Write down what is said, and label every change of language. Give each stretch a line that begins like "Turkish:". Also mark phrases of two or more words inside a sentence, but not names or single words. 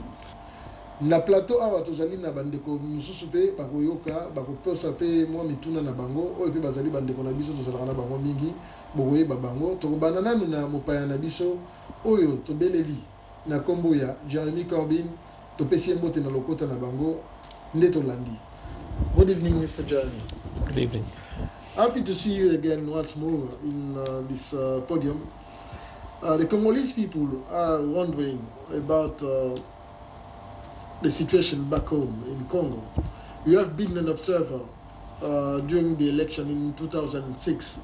Lingala: Na plateau awa tozali na bandeko mususu pe bakoyoka bakoposa pe mwa mituna na bango oyo pe bazali bandeko na biso tozalaka na bango mingi bokoyeba bango. Tokobanda nanu na mopaya na biso oyo tobeleli na kombo ya Jeremy Corbyn, topesi mbote na lokota na bango nde tolandi.
English: Good evening, Mr. Jeremy. Good evening. Happy to see you again once more in this podium. The Congolese people are wondering about the situation back home in Congo. You have been an observer during the election in 2006.